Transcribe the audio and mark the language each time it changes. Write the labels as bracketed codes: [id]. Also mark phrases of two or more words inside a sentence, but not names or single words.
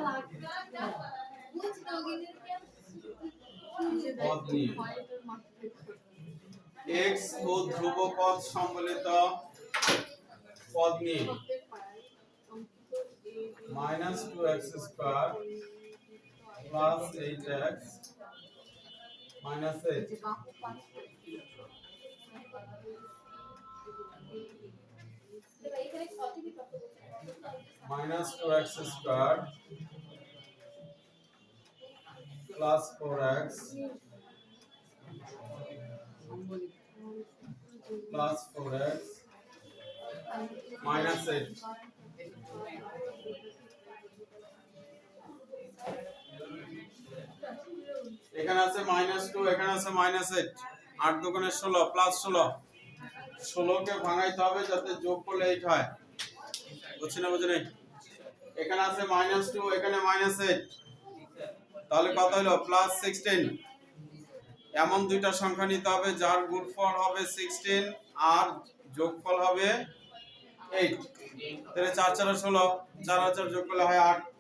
[bn] পদ নিয়ে x ও ধ্রুবপদ সম্বলিত পদ নিয়ে [en] -2x square plus 8x minus 8 [bn] 8 ভাই এখানে কত কি কত বলছেন [en] minus 2x squared plus 4x plus 4x minus 8 [bn] এখানে আছে -2 এখানে আছে -8 8 দুগুণে 16 প্লাস 16 16 কে ভাঙাইতে হবে যাতে যোগ করলে 8 হয় বুঝছেন না বুঝেন এখানে আছে -2 এখানে -8 তাহলে কত হলো +16 এমন দুইটা সংখ্যা নিতে হবে যার গুণফল হবে 16 আর যোগফল হবে 8 তাহলে 4 4 16 4 আর 4 যোগ করলে হয় 8